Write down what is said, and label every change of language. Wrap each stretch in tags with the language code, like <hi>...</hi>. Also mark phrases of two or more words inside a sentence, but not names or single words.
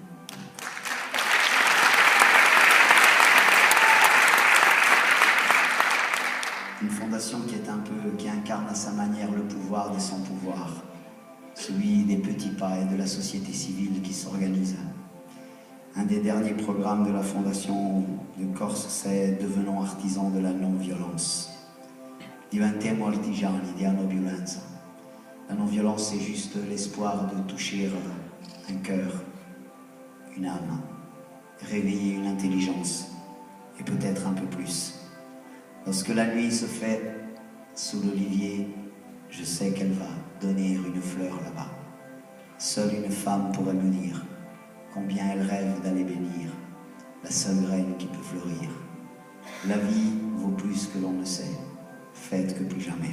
<fr>Une fondation qui incarne à sa manière le pouvoir des sans-pouvoirs, celui des petits pas et de la société civile qui s'organise. Un des derniers programmes de la Fondation de Corse, c'est « Devenons artisans de la non-violence ».</fr> <it>Diventiamo artigiani di non violenza.</it> <fr>La non-violence, c'est juste l'espoir de toucher un cœur, une âme, réveiller une intelligence, et peut-être un peu plus. Lorsque la nuit se fait sous l'olivier, je sais qu'elle va donner une fleur là-bas. Seule une femme pourrait me dire combien elle rêve d'aller bénir la seule graine qui peut fleurir. La vie vaut plus que l'on ne sait, faites que plus jamais.</fr>